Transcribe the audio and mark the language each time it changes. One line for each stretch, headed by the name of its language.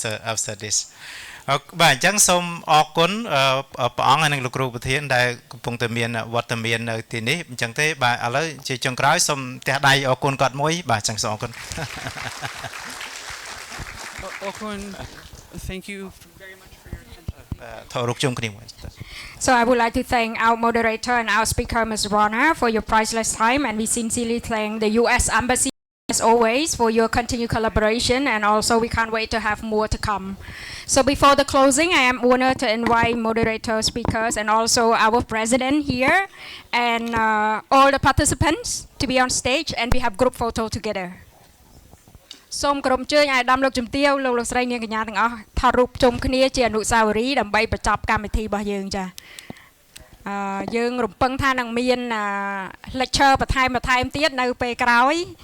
English: after this
Khmer: បាទអញ្ចឹងសូមអរគុណព្រះអង្គហើយនិងលោកគ្រូប្រធានដែលកំពុងតែមានវត្តមាននៅទីនេះអញ្ចឹងទេបាទឥឡូវជាចុងក្រោយសូមទះដៃអរគុណគាត់មួយបាទអញ្ចឹងសូមអរគុណ
English: អរគុណ Thank you very much for your attention.
Khmer: ថតរូបជុំគ្នាមួយ
English: So I would like to thank our moderator and our speaker, Ms. Rona, for your priceless time, and we sincerely thank the U.S. Embassy as always, for your continued collaboration, and also we can't wait to have more to come. So before the closing, I am honored to invite moderator speakers and also our president here, and all the participants to be on stage, and we have group photo together.
Khmer: សូមក្រុមជើញអាយដាមលោកជំទាវលោកលោកស្រីនាងកញ្ញាទាំងអស់ថតរូបជុំគ្នាជាអនុស្សាវរីយ៍ដើម្បីបញ្ចប់កម្មវិធីរបស់យើងចាយើងរំពឹងថានឹងមាន lecture បន្ថែមទៀតនៅពេលក្រោយ